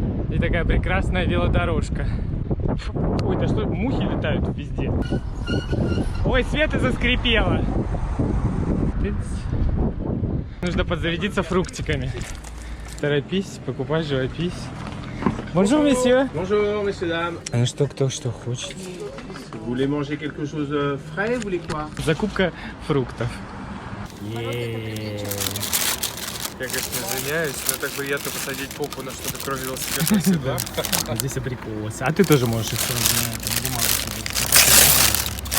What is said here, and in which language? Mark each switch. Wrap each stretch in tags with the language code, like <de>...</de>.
<ru>И такая прекрасная велодорожка. Ой, да что, мухи летают везде. Ой, Света заскрипела. Нужно подзарядиться фруктиками. Торопись, покупай живопись. Bonjour, месье.</ru> <fr>Bonjour, messieurs, dames.</fr> <ru>А что, кто что хочет?</ru> <fr>Vous voulez manger quelque chose de frais, vous voulez quoi?</fr> <ru>Закупка фруктов. Я, конечно, извиняюсь, но так приятно посадить попу на что-то, кроме велосипедного седла. Здесь абрикосы. А ты тоже можешь их на бумагу сидеть.</ru>